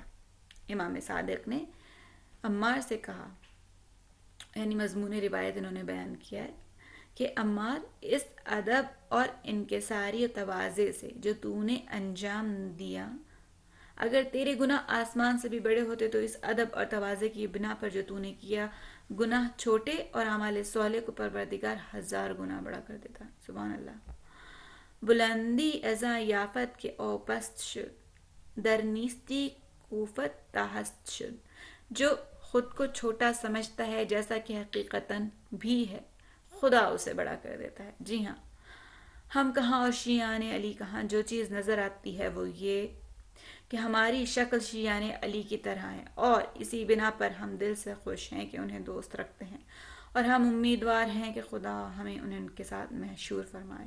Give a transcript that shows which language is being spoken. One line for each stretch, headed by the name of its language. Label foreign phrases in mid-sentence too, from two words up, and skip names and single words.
Urdu: امام صادق نے عمار سے کہا، یعنی مضمون روایت انہوں نے بیان کیا ہے کہ عمار، اس ادب اور انکساری و تواضع سے جو تو نے انجام دیا، اگر تیرے گناہ آسمان سے بھی بڑے ہوتے تو اس ادب اور تواضع کی بنا پر جو تو نے کیا، گناہ چھوٹے اور اعمال صالح کو پروردگار 1000 گنا بڑا کر دیتا۔
Arabic: سبحان اللہ۔
Persian: بلندی ازاں یافت کے او پست شد، در نیستی کوفت تاہست شد۔
Urdu: جو خود کو چھوٹا سمجھتا ہے جیسا کہ حقیقتاً بھی ہے، خدا اسے بڑا کر دیتا ہے۔ جی ہاں، ہم کہاں اور شیعان علی کہاں، جو چیز نظر آتی ہے وہ یہ کہ ہماری شکل شیعان علی کی طرح ہے، اور اسی بنا پر ہم دل سے خوش ہیں کہ انہیں دوست رکھتے ہیں، اور ہم امیدوار ہیں کہ خدا ہمیں ان کے ساتھ محشور فرمائے۔